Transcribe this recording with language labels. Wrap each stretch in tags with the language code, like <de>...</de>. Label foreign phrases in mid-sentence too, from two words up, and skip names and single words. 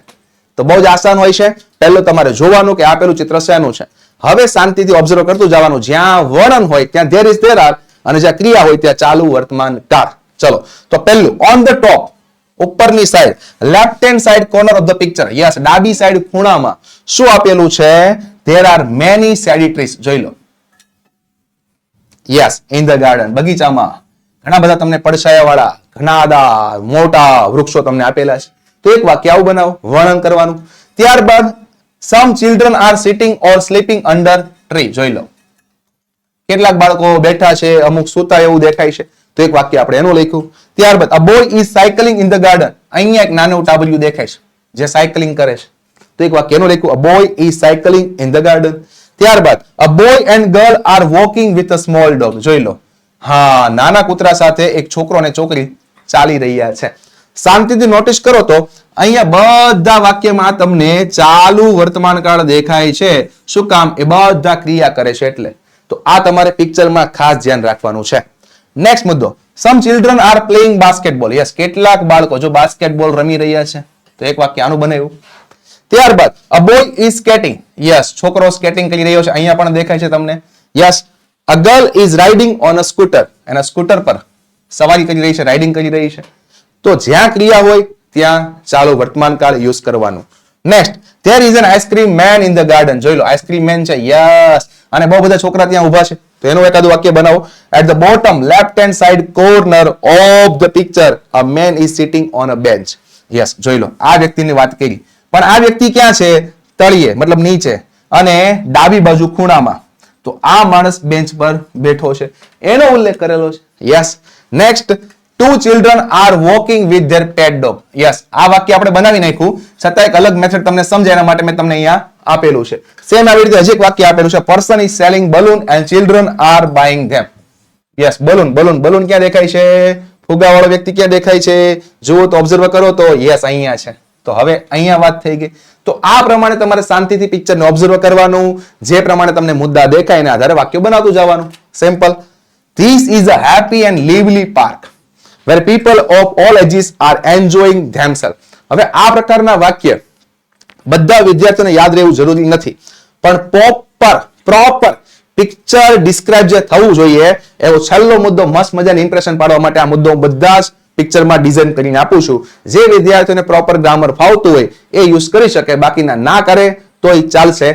<gu>તો બહુ જ આસાન હોય છે. પહેલું તમારે જોવાનું કે આપેલું ચિત્ર શેનું છે. હવે શાંતિથી ઓબ્ઝર્વ કરતું જવાનું. જ્યાં વર્ણન હોય ત્યાં</gu> <en>there is there are,</en> <gu>અને જ્યાં ક્રિયા હોય ત્યાં ચાલુ વર્તમાન કાર. ચલો, તો પહેલું</gu> <en>on the top,</en> <gu>ઉપરની સાઈડ,</gu> <en>left hand side corner of the picture.</en> <gu>યસ, ડાબી સાઈડ ખૂણામાં શું આપેલું છે?</gu> <en>There are many shady trees.</en> <gu>જોઈ લો.</gu> <en>Yes, in the garden.</en> <gu>બગીચામાં ઘણા બધા તમને પડછાયાવાળા ઘણા મોટા વૃક્ષો તમને આપેલા છે. તો એક વાક્ય આવું બનાવો, વર્ણન કરવાનું. ત્યારબાદ</gu> <en>some children are sitting or sleeping under tree.</en> <gu>જોઈ લો. કેટલાક બાળકો બેઠા છે, અમુક સૂતા એવું દેખાય છે. તો એક વાક્ય આપણે એનું લખ્યું. ત્યારબાદ</gu> <en>a boy is cycling in the garden.</en> <gu>અહીંયા એક નાનું ટાબલિયું દેખાય છે, જે સાયકલિંગ કરે છે. તો એક વાક્ય એનું લખ્યું,</gu> <en>a boy is cycling in the garden. ત્યારબાદ a boy and girl are walking with a small dog.</en> <gu>જોઈ લો. હા, નાના કૂતરા સાથે એક છોકરો અને છોકરી ચાલી રહ્યા છે. શાંતિથી નોટિસ કરો તો અહીંયા બધા વાક્યમાં તમને ચાલુ વર્તમાન કાળ દેખાય છે. શું કામ? એ બધા ક્રિયા કરે છે એટલે. તો આ તમારે પિક્ચરમાં ખાસ ધ્યાન રાખવાનું છે. નેક્સ્ટ મુદ્દો,</gu> <en>some children are playing basketball.</en> <gu>યસ, કેટલાક બાળકો જો બાસ્કેટબોલ રમી રહ્યા છે. તો એક વાક્ય આનું બનાવ્યું. ત્યારબાદ</gu> <en>a boy is skating.</en> <gu>યસ, છોકરો સ્કેટિંગ કરી રહ્યો છે. અહીંયા પણ દેખાય છે તમને. યસ,</gu> <en>a girl is riding on a scooter.</en> <gu>એના સ્કૂટર પર સવારી કરી રહી છે, રાઇડિંગ કરી રહી છે. તો જ્યાં ક્રિયા હોય ત્યાં ચાલુ વર્તમાન કાળ યુઝ કરવાનું. નેક્સ્ટ,</gu> <en>there is an ice cream man in the garden.</en> <gu>જોઈ લો,</gu> <en>ice cream man</en> <gu>છે. યસ, અને બહુ બધા છોકરા ત્યાં ઊભા છે. તો એનું એકાદું વાક્ય બનાવો.</gu> <en>at the bottom left hand side corner of the picture a man is sitting on a bench.</en> <gu>યસ, જોઈ લો, આ વ્યક્તિની વાત કરી. પણ આ વ્યક્તિ ક્યાં છે? તળિયે, મતલબ નીચે, અને ડાબી બાજુ ખૂણામાં. તો આ માણસ બેન્ચ પર બેઠો છે, એનો ઉલ્લેખ કરેલો છે.</gu> <en>Yes. Next, 2 children are walking with their pet dog.</en> <gu>યસ, આ વાક્ય આપણે બનાવી નાખ્યું, છતાં એક અલગ મેથડ તમને સમજાય એના માટે મેં તમને અહીંયા આપેલું છે. સેમ આવી રીતે હજી એક વાક્ય આપેલું છે,</gu> <en>person is selling balloon and children are buying them.</en> <gu>યસ, બલૂન ક્યાં દેખાય છે? ફુગાવાળો વ્યક્તિ ક્યાં દેખાય છે? જુઓ તો ઓબ્ઝર્વ કરો તો યસ, અહીંયા છે. તો હવે અહીંયા વાત થઈ ગઈ. તો આ પ્રમાણે તમારે શાંતિથી પિક્ચરને ઓબ્ઝર્વ કરવાનું, જે પ્રમાણે તમને મુદ્દા દેખાય એના આધારે વાક્ય બનાવતું જવાનું. સિમ્પલ.</gu> <en>This is a happy and lively park where people of all ages are enjoying themselves.</en> <gu>હવે આ પ્રકારના વાક્ય બધા વિદ્યાર્થીઓને યાદ રહેવું જરૂરી નથી, પણ</gu> <en>proper picture describe</en> <gu>જે થવું જોઈએ એવો છેલ્લો મુદ્દો મસ્ત મજાની ઇમ્પ્રેશન પાડવા માટે આ મુદ્દો બધા જ પિક્ચરમાં ડિઝાઇન કરીને આપું છું. જે વિદ્યાર્થીઓને</gu> <en>proper grammar</en> <gu>ફાવતું હોય એ યુઝ કરી શકે, બાકીના ના કરે તોય ચાલશે.</gu>